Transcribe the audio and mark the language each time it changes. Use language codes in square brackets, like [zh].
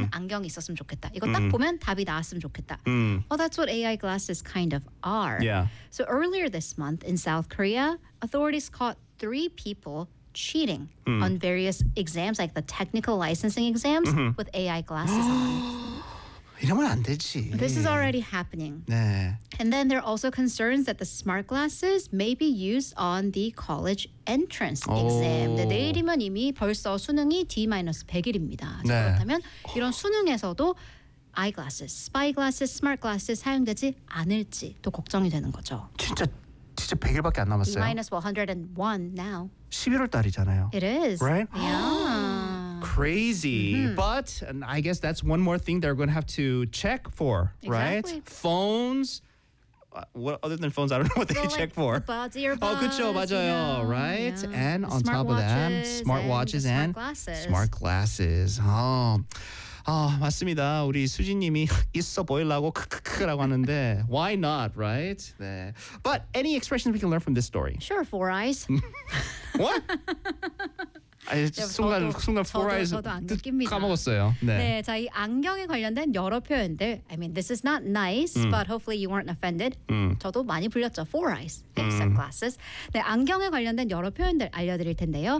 [ko] 안경이 있었으면 좋겠다. 이거 딱 보면 답이 나왔으면 좋겠다. [en] Well, that's what AI glasses kind of are. Yeah. So earlier this month in South Korea, authorities caught three people cheating on various exams, like the technical licensing exams, with AI glasses on. [ko] 이러면 안 되지. [en] This is already happening. [ko] 네. [en] And then there are also concerns that the smart glasses may be used on the college entrance exam. [ko] 네, 내일이면 이미 벌써 수능이 D-100일입니다. 네. 그렇다면 이런 수능에서도 [en] eyeglasses, spyglasses, smart glasses [ko] 사용되지 않을지 또 걱정이 되는 거죠. 진짜 100일밖에 안 남았어요. [en] D-101 now. [ko] 11월 달이잖아요. [en] It is. Right? Yeah. Crazy, but and I guess that's one more thing they're going to have to check for, exactly. right? Phones. What other than phones? I don't know what they check for. Buds, earbuds. Oh, [ko] 그렇죠, 맞아요. [en] Yeah, right? Yeah. And the on top of that, smart watches and smart glasses. Smart glasses. Oh, [ko] 맞습니다. 우리 수진님이 있어 보이려고 크크크라고 하는데 [en] why not, right? [ko] 네. [en] But any expressions we can learn from this story? Sure, four eyes. What? [ko] 아니, 네, 순간 포라이즈 까먹었어요. 네. 네, 자, 이 안경에 관련된 여러 표현들. [en] I mean, this is not nice, but hopefully you weren't offended. [ko] 저도 많이 불렸죠. [en] Four eyes, except glasses. [ko] 네, 안경에 관련된 여러 표현들 알려드릴 텐데요.